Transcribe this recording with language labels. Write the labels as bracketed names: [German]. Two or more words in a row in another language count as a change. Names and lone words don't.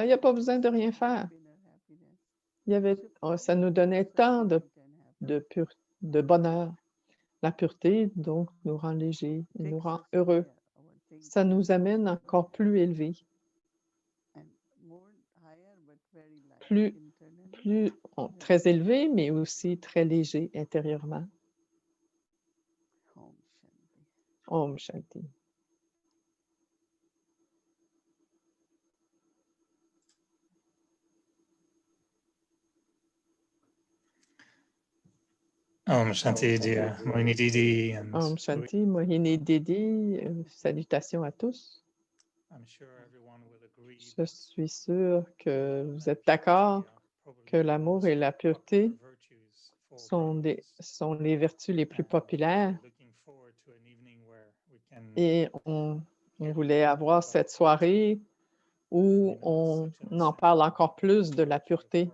[French] Il n'y a pas besoin de rien faire. Ça nous donnait tant de bonheur. La pureté, donc, nous rend légers, nous rend heureux. Ça nous amène encore plus élevés. Très élevés, mais aussi très légers intérieurement. [Sanskrit] Om Shanti. Om Shanti, dear Mohini Didi. Om Shanti, [French] Mohini Didi, salutations à tous. Je suis sûr que vous êtes d'accord que l'amour et la pureté sont les vertus les plus populaires. Et on voulait avoir cette soirée où on en parle encore plus de la pureté.